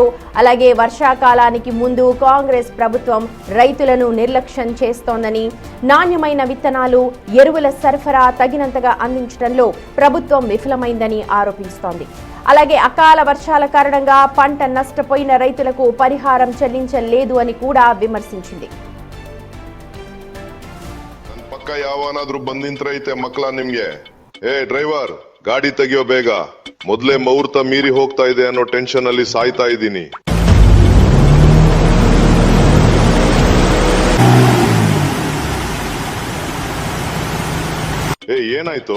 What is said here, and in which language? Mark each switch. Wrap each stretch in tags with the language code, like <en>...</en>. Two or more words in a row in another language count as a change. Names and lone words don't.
<te>అలాగే వర్షాకాలానికి ముందు కాంగ్రెస్ ప్రభుత్వం రైతులను నిర్లక్ష్యం చేస్తోందని, నాణ్యమైన విత్తనాలు, ఎరువుల సరఫరా తగినంతగా అందించడంలో ప్రభుత్వం విఫలమైందని ఆరోపిస్తోంది. అలాగే అకాల వర్షాల కారణంగా పంట నష్టపోయిన రైతులకు పరిహారం చెల్లించలేదు అని కూడా ವಿಮರ್ಶಿಸಿದೆ.</te> <kn>ಪಕ್ಕ ಯಾವನಾದ್ರೂ ಬಂದಿಂತ್ರೈತೆ ಮಕ್ಕಳ ನಿಮ್ಗೆ, ಏ ಡ್ರೈವರ್ ಗಾಡಿ ತೆಗಿಯೋ ಬೇಗ, ಮೊದಲೇ ಮುಹೂರ್ತ ಮೀರಿ ಹೋಗ್ತಾ ಇದೆ ಅನ್ನೋ ಟೆನ್ಷನ್ ಅಲ್ಲಿ ಸಾಯ್ತಾ ಇದ್ದೀನಿ. ಏ ಏನಾಯ್ತು?</kn>